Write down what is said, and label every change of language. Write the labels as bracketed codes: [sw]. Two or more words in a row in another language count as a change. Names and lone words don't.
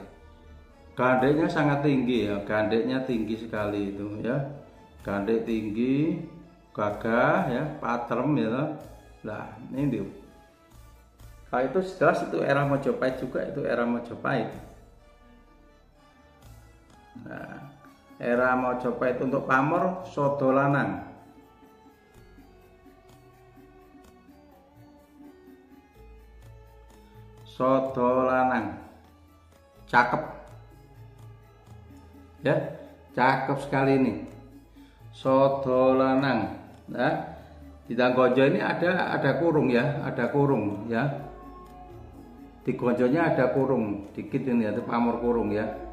[id] Gandeknya sangat tinggi ya, gandeknya tinggi sekali itu ya, gandek tinggi, gagah ya, patrem ya. Nah ini dia. Nah, itu jelas itu era Majapahit juga, itu era Majapahit. Nah, era Majapahit untuk pamor sodo lanang. Sodo lanang. Cakep. Ya, cakep sekali ini. Sodo lanang. Nah, di Tanggojo ini ada kurung ya, ada kurung ya. Di gonjonya ada kurung dikit ini, ada pamor kurung ya.